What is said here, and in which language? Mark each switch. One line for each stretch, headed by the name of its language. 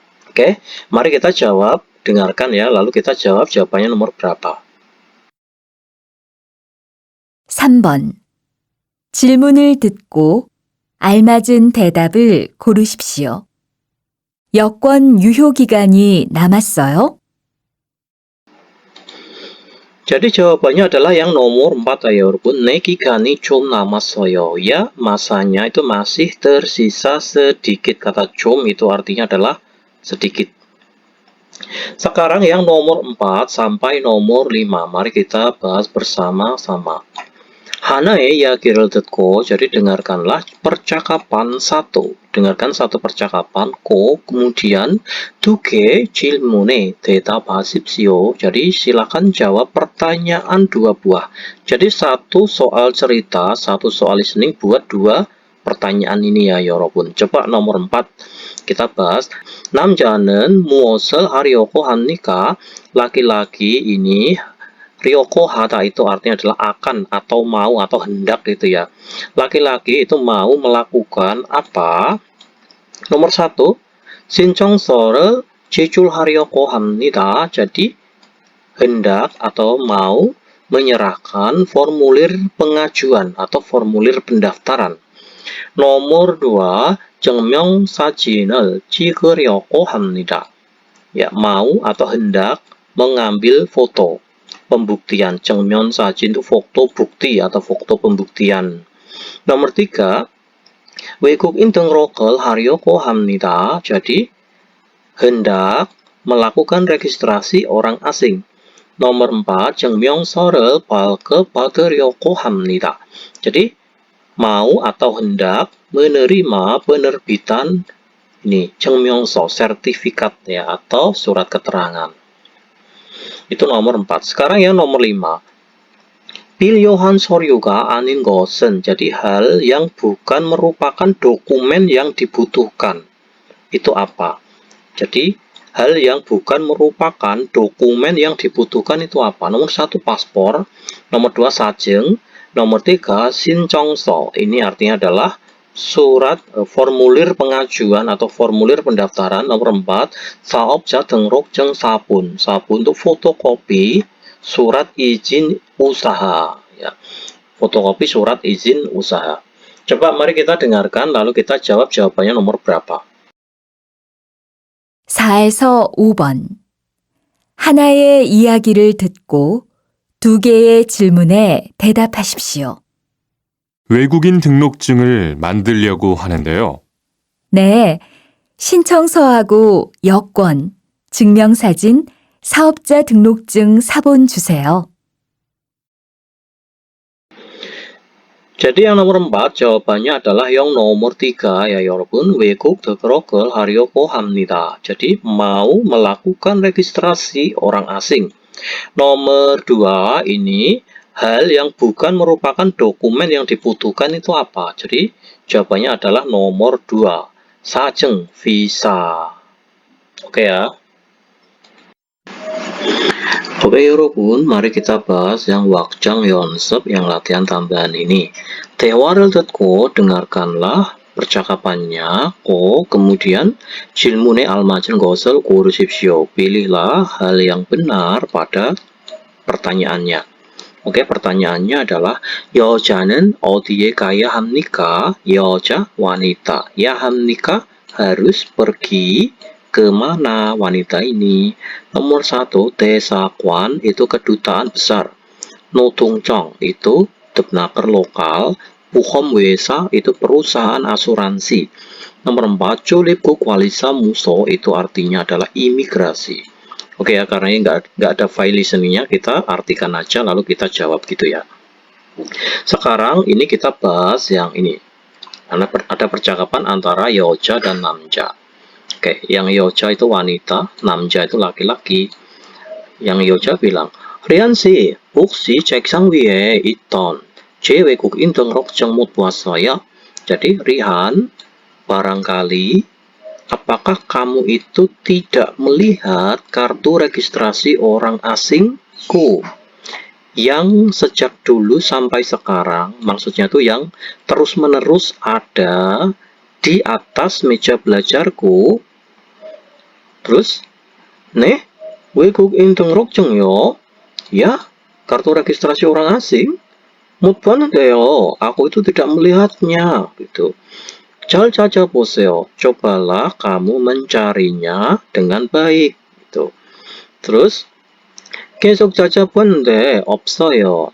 Indonesian: Oke, mari kita jawab, dengarkan ya, lalu kita jawab jawabannya nomor berapa.
Korean: 3번 질문을 듣고 알맞은 대답을 고르십시오. 여권 유효 기간이 남았어요?
Indonesian: Jadi jawabannya adalah yang nomor 4 ya, 여러분.
Korean: 내 기간이 좀 남았어요.
Indonesian: Ya, masanya itu masih tersisa sedikit. Kata 좀 itu artinya adalah sedikit. Sekarang yang nomor 4 sampai nomor 5. Mari kita bahas bersama-sama.
Korean: 하나의 이야기를 듣고,
Indonesian: jadi dengarkanlah percakapan satu. Dengarkan satu percakapan, kemudian
Korean: 두 개 질문에 대답하십시오.
Indonesian: Jadi silakan jawab pertanyaan 2 buah. Jadi satu soal cerita, satu soal listening buat 2 pertanyaan ini ya, 여러분. Coba nomor 4 kita bahas.
Korean: 남자는 무엇을 하려고 합니까?
Indonesian: Laki-laki ini Ryoko hata itu artinya adalah akan atau mau atau hendak gitu ya. Laki-laki itu mau melakukan apa?
Korean: Nomor 1, 신청서를 제출하려고 합니다.
Indonesian: Jadi hendak atau mau menyerahkan formulir pengajuan atau formulir pendaftaran.
Korean: Nomor 2, 증명사진을 찍으려고 합니다.
Indonesian: ya mau atau hendak mengambil foto pembuktian. Cengmyon sajin itu foto bukti atau foto pembuktian.
Korean: Nomor 3, 외국인 등록을 하려고 합니다.
Indonesian: Jadi hendak melakukan registrasi orang asing.
Korean: Nomor 4, 증명서를 발급받으려고 합니다.
Indonesian: Jadi mau atau hendak menerima penerbitan ini 증명서, sertifikat ya atau surat keterangan. Itu nomor 4. Sekarang yang nomor 5.
Korean: 필요한 서류가 아닌 것은,
Indonesian: jadi hal yang bukan merupakan dokumen yang dibutuhkan. Itu apa? Jadi hal yang bukan merupakan dokumen yang dibutuhkan itu apa? Nomor 1 paspor, nomor 2 sajeng, nomor 3 신청서. Ini artinya adalah surat formulir pengajuan atau formulir pendaftaran.
Korean: Nomor 4 사업자 등록증 사본.
Indonesian: 사본 itu fotokopi surat izin usaha ya. Fotokopi surat izin usaha. Coba mari kita dengarkan lalu kita jawab jawabannya nomor berapa.
Korean: 4에서 5번. 하나의 이야기를 듣고 2개의 질문에 대답하십시오. 외국인 등록증을 만들려고 하는데요. 네, 신청서하고 여권, 증명사진, 사업자 등록증 사본 주세요.
Indonesian: Jadi yang nomor 4 jawabannya adalah yang nomor 3 ya 여러분.
Korean: 외국 등록을 하려고 합니다.
Indonesian: Jadi mau melakukan registrasi orang asing. Nomor 2 ini hal yang bukan merupakan dokumen yang dibutuhkan itu apa? Jadi jawabannya adalah nomor 2. 사증, visa. Oke ya. Oke 여러분, mari kita bahas yang wakjang 연습, yang latihan tambahan ini.
Korean: 대화를 듣고
Indonesian: dengarkanlah percakapannya.
Korean: Kemudian 질문에 알맞은 것을 고르십시오.
Indonesian: Pilihlah hal yang benar pada pertanyaannya. Oke, pertanyaannya adalah
Korean: 여자는 어디에 가야 합니까?
Indonesian: 여자, wanita. Ya 합니까? Harus pergi kemana wanita ini? Nomor 1, 대사관 itu kedutaan besar. 노동청 itu depnaker lokal. 보험회사 itu perusahaan asuransi. Nomor 4, 출입국관리사무소 itu artinya adalah imigrasi. Oke ya, karena ini nggak ada file listeningnya, kita artikan aja lalu kita jawab gitu ya. Sekarang ini kita bahas yang ini. Ada percakapan antara 여자 dan 남자. Oke, yang 여자 itu wanita, 남자 itu laki-laki. Yang 여자 bilang,
Korean: 리안 씨, 혹시 책상 위에 있던 제 외국인 등록증 못 보았어요?
Indonesian: Jadi Rihan, barangkali apakah kamu itu tidak melihat kartu registrasi orang asingku yang sejak dulu sampai sekarang, maksudnya itu yang terus-menerus ada di atas meja belajarku.
Korean: Terus, 네, 외국인 등록증요?
Indonesian: Ya, kartu registrasi orang asing?
Korean: 못 봤는데요.
Indonesian: Aku itu tidak melihatnya, gitu.
Korean: 잘 찾아보세요.
Indonesian: Cobalah kamu mencarinya dengan baik, gitu.
Korean: Terus, 계속 찾아봤는데 없어요.